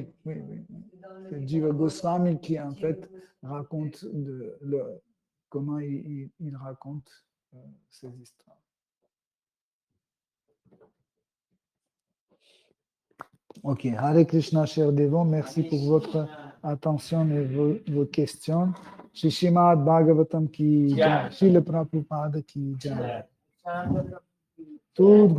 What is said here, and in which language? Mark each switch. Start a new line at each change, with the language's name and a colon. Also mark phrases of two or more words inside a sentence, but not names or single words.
French: C'est Jiva Goswami qui, en fait, raconte comment il raconte ces histoires. Ok, Hare Krishna, cher Devon, merci pour votre attention et vos questions.
Hindi: श्री श्रीमद् भागवतम् की जय, श्रील प्रभुपाद की जय.
French: Tout